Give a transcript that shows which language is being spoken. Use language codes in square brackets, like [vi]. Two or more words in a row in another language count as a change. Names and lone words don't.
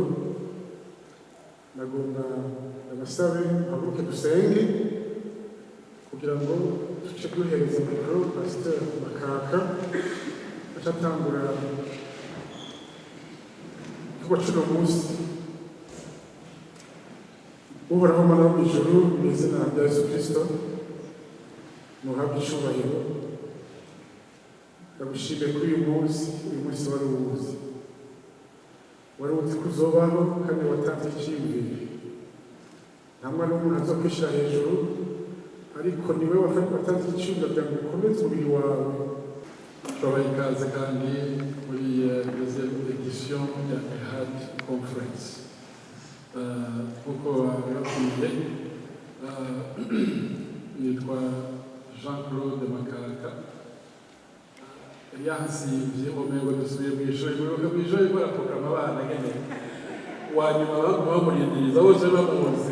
[rn] Nagomba ndabasabe haguruke dusenge kugira ngo duce duhereza mikoro Pasteur Makaka acatangura igikorwa cy'uno munsi. Uhoraho Mana wo mw'ijuru, mu izina rya Yesu Kristo muhabwe icyubahiro. Ndagushimiye kuri uyu munsi wari uwuzi, wari uzi ko uzobaho kandi watanze icyiyumviro. Nta mwana w'umuntu aza kwishyira hejuru, ariko niwe watanze icyiyumviro kugira ngo ukomeze umubiri wawe. Turabaha ikaze kandi muri [fr] deuxième édition [rn] ya Ehad Conference. Nk'uko babibabwiye, nitwa Jean-Claude Makaka. Yansibye umengo dusubiye mu ishuri, mwibuka mu ishuri baraprograma abana nyene wanyuma bamurindiriza bose bamuzi.